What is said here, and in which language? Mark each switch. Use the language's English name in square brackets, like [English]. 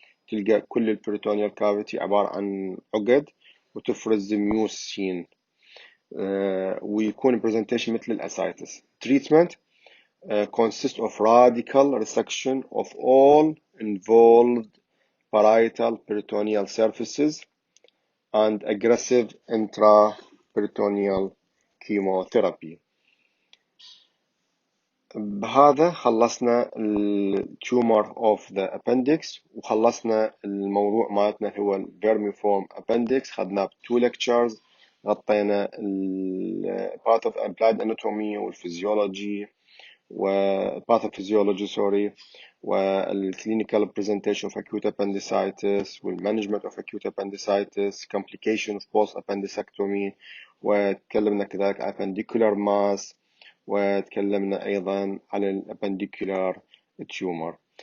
[Arabic] تلقى كل ال [English] peritoneal cavity [Arabic] عبارة عن عقد وتفرز ميوسين، ويكون presentation مثل الأسايتس. [English] Treatment consists of radical resection of all involved parietal peritoneal surfaces and aggressive intraperitoneal chemotherapy. [Arabic] بهذا خلصنا التومر [English] of the appendix، [Arabic] وخلصنا الموضوع مالتنا هو الفيرميفورم appendix. خدناه ب2 [English] lectures، [Arabic] غطينا [English] part of applied anatomy والفيزيولوجي pathophysiology sorry، والclinical presentation of acute appendicitis والmanagement of acute appendicitis complication of post appendicectomy، [Arabic] وتكلمنا كذلك عن [English] appendicular mass، [Arabic] وتكلمنا أيضا عن [English] appendicular tumor.